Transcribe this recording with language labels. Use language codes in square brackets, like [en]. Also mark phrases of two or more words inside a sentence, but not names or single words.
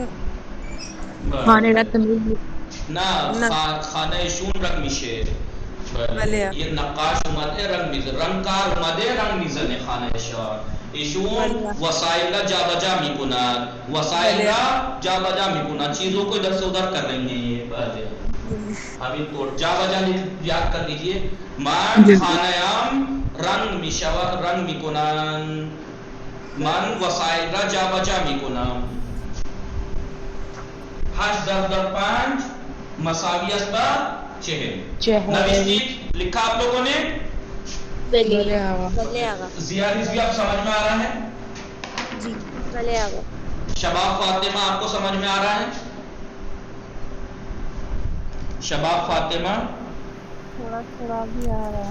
[fa] خانه را تمیز نه خانه شون رنگ میشه. بله. یه نقاش اومده رنگ میزنه, رنگکار اومده رنگ میزنه خانه شاه. ایشون وسائل را جابجا میکنند, وسائل را جابجا میکنند, [ur] چیزوں کو ادھر سے ادھر کر رہی ہیں یہ باتیں. ابھی تو جابجا یاد کر لیجئے. [fa] من خانهام رنگ میشود رنگ میکنند, من وسائل را جابجا میکنم. 8 ضرب در 5 مساوی است با 40. [ur] نوشتید لکھا آپ لوگوں نے؟ [fa] بلی آقا. [ur] زیادہ بھی آپ سمجھ میں آ رہا ہے؟ [fa] جی بلی آقا. [ur] شباب فاطمہ آپ کو سمجھ میں آ رہا ہے؟ شباب فاطمہ تھوڑا تھوڑا بھی آ رہا ہے.